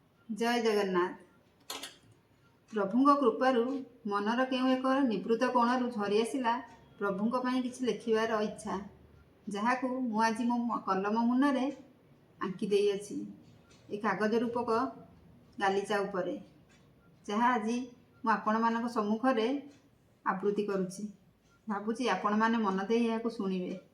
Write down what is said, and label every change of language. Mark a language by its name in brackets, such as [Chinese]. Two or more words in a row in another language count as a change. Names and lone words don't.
[Odia] ଜୟ ଜଗନ୍ନାଥ। ପ୍ରଭୁଙ୍କ କୃପାରୁ ମନର କେଉ ଏକ ନିବୃତ୍ତ କୋଣରୁ ଝରି ଆସିଲା प्रभुଙ୍କ ପାଇଁ କିଛି ଲେଖିବାର ଇଚ୍ଛା, ଯାହାକୁ ମୁଁ ଆଜି ମୋ କଲମ ମୁନରେ ଆଙ୍କି ଦେଇଅଛି ଏ କାଗଜ ରୂପକ ଗାଲିଚା ଉପରେ, ଯାହା ଆଜି ମୁଁ ଆପଣମାନଙ୍କ ସମ୍ମୁଖରେ ଆବୃତ୍ତି କରୁଛି। ଭାବୁଛି ଆପଣମାନେ ମନ ଦେଇ ଏହାକୁ ଶୁଣିବେ।